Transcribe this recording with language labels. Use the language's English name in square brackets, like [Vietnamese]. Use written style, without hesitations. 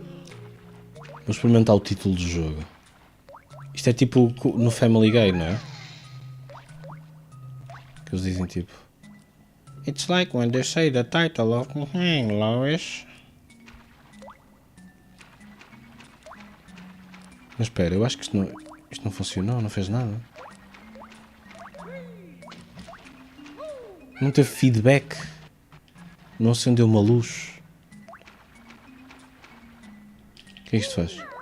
[Portuguese] Vou experimentar o título do jogo. Isto é tipo no Family Guy, não é? Que eles dizem tipo... [English] It's like when they say the title of Lois. [Portuguese] Mas espera, eu acho que isto não funcionou, não fez nada. Não teve feedback. Não acendeu uma luz. O que é que isto faz?